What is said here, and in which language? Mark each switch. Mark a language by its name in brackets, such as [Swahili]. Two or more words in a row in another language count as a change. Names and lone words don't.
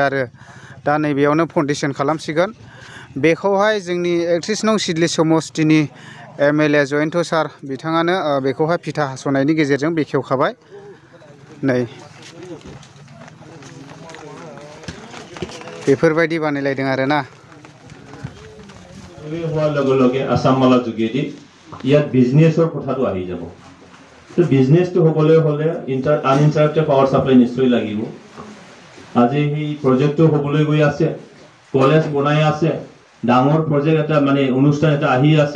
[Bodo] आरो दा नैबेयावनो फाउन्डेसन खालामसिगोन। बेखौहाय जोंनि 31 नं सिडली समस्तिनि एमएलए जयन्त सार बिथाङानो बेखौहाय फिथा हास'नायनि गेजेरजों बेखेवखाबाय। नै बेफोरबायदि बानायलायदों आरोना। [Assamese] হোৱাৰ লগে লগে আসাম মালা যোগেদি ইয়াত বিজনেছৰ কথাটো আহি যাব। তো বিজনেছটো হ'বলৈ হ'লে [English] uninterrupted power supply [Assamese] নিশ্চয় লাগিব। আজি সেই প্ৰজেক্টটো হ'বলৈ গৈ আছে, কলেজ বনাই আছে, ডাঙৰ প্ৰজেক্ট এটা মানে অনুষ্ঠান এটা আহি আছে।